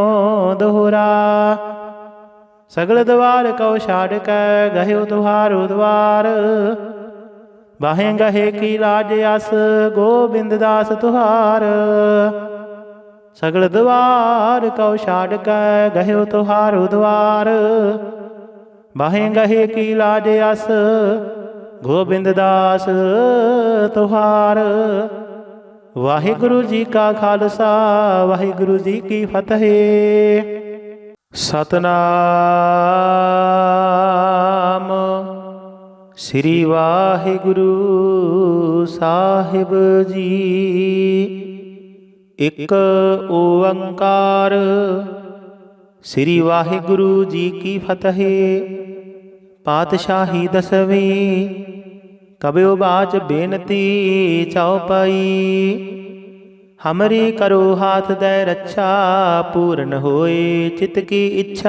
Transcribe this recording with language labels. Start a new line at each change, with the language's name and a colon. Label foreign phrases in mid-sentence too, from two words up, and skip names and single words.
Braj: दोहरा सगल द्वार कौ छाड़ कै, गह्यो तुहारो द्वार। बाहें गहे की लाज अस, गोबिंद दास तुहार। सगल द्वार कौ छाड़ कै, गह्यो तुहारो द्वार। बाहें गहे की लाज अस, गोबिंद दास तुहार।
Punjabi: ਵਾਹਿਗੁਰੂ ਜੀ ਕਾ ਖਾਲਸਾ, ਵਾਹਿਗੁਰੂ ਜੀ ਕੀ ਫਤਿਹ। ਸਤਿਨਾਮ ਸ੍ਰੀ ਵਾਹਿਗੁਰੂ ਸਾਹਿਬ ਜੀ। ਇਕ ਓਅੰਕਾਰ ਸ੍ਰੀ ਵਾਹਿਗੁਰੂ ਜੀ ਕੀ ਫਤਿਹ।
Braj: पातशाही 10वीं कबियो बाच बेनती चौपाई। हमरी करो हाथ दे रक्षा, पूर्ण होए चित्त की इच्छा।